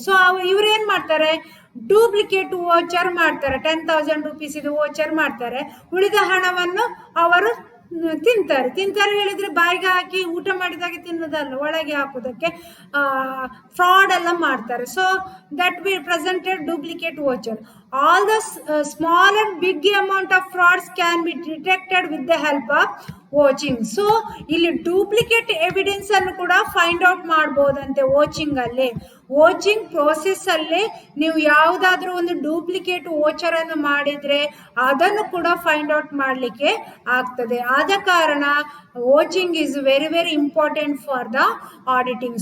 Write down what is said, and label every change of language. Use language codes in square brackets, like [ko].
[kn] So ಇವ್ರು ಏನ್ ಮಾಡ್ತಾರೆ? ಡೂಪ್ಲಿಕೇಟ್ ವೋಚರ್ ಮಾಡ್ತಾರೆ. 10,000 ರೂಪೀಸ್ ಇದು ವೋಚರ್ ಮಾಡ್ತಾರೆ. ಉಳಿದ ಹಣವನ್ನು ಅವರು ತಿಂತಾರೆ ಹೇಳಿದ್ರೆ ಬಾಯಿಗೆ ಹಾಕಿ ಊಟ ಮಾಡಿದಾಗೆ ತಿನ್ನೋದಲ್ಲ, ಒಳಗೆ ಹಾಕೋದಕ್ಕೆ ಫ್ರಾಡ್ ಎಲ್ಲ ಮಾಡ್ತಾರೆ. [en] So that we presented duplicate voucher. All the small and big amount of frauds can be detected with the help of vouching. [kn] So ಇಲ್ಲಿ ಡೂಪ್ಲಿಕೇಟ್ ಎವಿಡೆನ್ಸ್ ಅನ್ನು ಕೂಡ ಫೈಂಡ್ ಔಟ್ ಮಾಡಬಹುದಂತೆ ವಾಚಿಂಗ್ ಅಲ್ಲಿ. ವಾಚಿಂಗ್ ಪ್ರೋಸೆಸ್ ಅಲ್ಲಿ ನೀವು ಯಾವುದಾದ್ರೂ ಒಂದು ಡೂಪ್ಲಿಕೇಟ್ ವೋಚರ್ ಅನ್ನು ಮಾಡಿದ್ರೆ ಅದನ್ನು ಕೂಡ ಫೈಂಡ್ ಔಟ್ ಮಾಡಲಿಕ್ಕೆ ಆಗ್ತದೆ. ಆದ ಕಾರಣ [en] Vouching is very very important for the auditing.